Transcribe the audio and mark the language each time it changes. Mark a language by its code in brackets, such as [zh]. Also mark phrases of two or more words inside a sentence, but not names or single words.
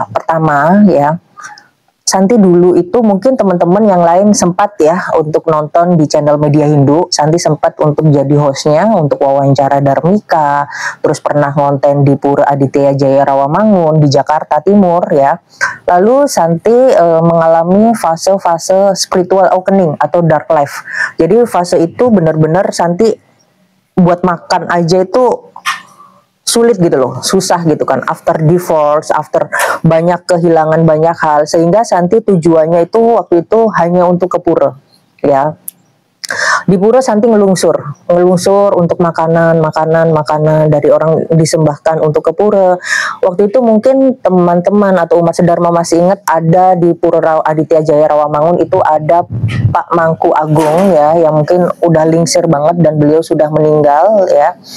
[id] Pertama ya, Santi dulu itu mungkin teman-teman yang lain sempat ya untuk nonton di channel Media Hindu. Santi sempat untuk jadi hostnya untuk wawancara Dharmika, terus pernah ngonten di Pura Aditya Jaya Rawamangun di Jakarta Timur ya. Lalu Santi mengalami fase-fase [en] spiritual awakening [id] atau [en] dark life. [id] Jadi fase itu benar-benar Santi buat makan aja itu sulit gitu loh, susah gitu kan, [en] after divorce, [id] after banyak kehilangan banyak hal, sehingga Santi tujuannya itu waktu itu hanya untuk ke pura ya. Di pura Santi ngelungsur untuk makanan dari orang disembahkan untuk ke pura. Waktu itu mungkin teman-teman atau umat sedharma masih ingat ada di Pura Aditya Jaya Rawamangun itu ada Pak Mangku Agung ya, yang mungkin udah lingsir banget dan beliau sudah meninggal ya.